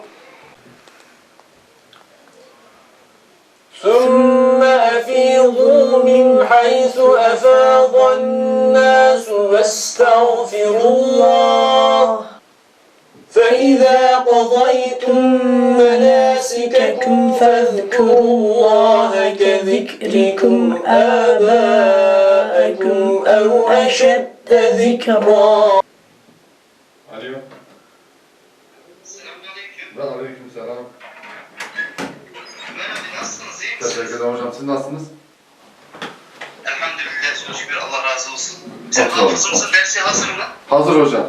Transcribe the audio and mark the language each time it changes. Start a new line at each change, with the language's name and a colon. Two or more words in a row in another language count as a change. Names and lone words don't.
Arabic: ثم أفيضوا من حيث أفاض الناس واستغفروا الله فإذا قضيتم مناسككم فاذكروا الله كذكركم آباءكم أو أشد ذكرا.
Turkish: Alo. Selamünaleyküm. Ve aleykümselam. Ömer abi nasılsınız? İyi Teşekkür misiniz? ederim hocam. Siz nasılsınız? Elhamdülillah. Çok şükür. Allah razı olsun. Sen Çok sağ olun. hafızımızın dersi hazır mı? Hazır hocam.